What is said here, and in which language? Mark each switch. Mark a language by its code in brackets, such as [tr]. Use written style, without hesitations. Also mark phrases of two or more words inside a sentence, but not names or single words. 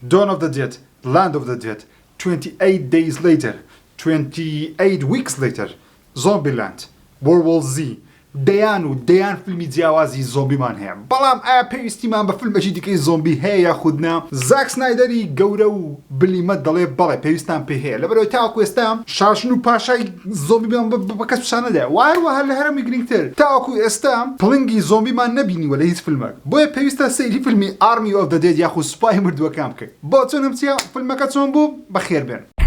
[ckb] Dawn of the Dead, Land of the Dead, 28 Days Later, 28 Weeks Later, Zombieland, World War Z. دەیان فیلمی جیاوازی زۆمبیمان هەیە بەڵام ئایا پێویستیمان بە فیلمێکی دیکەی زۆمبی هەیە یاخودنا زاک سنایدەری گەورە و بلیمە دەڵێ بەڵێ پێویستان پێ هەیە لەبەرەوەی تاوەکو ئێستا شاشن و پاشای زۆمبیمان بە کەس پیشان نەدایە وهەروەها لە هەرمی گرنگتر تاوەکو ئێستا پڵنگی زۆمبیمان نەبینیوە لە هیچ فیلمێک بۆیە پێویستە سەیری فیلمی Army of the Dead یاخود سوپای مردووەکان بکەیت بۆ چۆنم چیا فیلمەکە چۆن بوو بەخێر بێن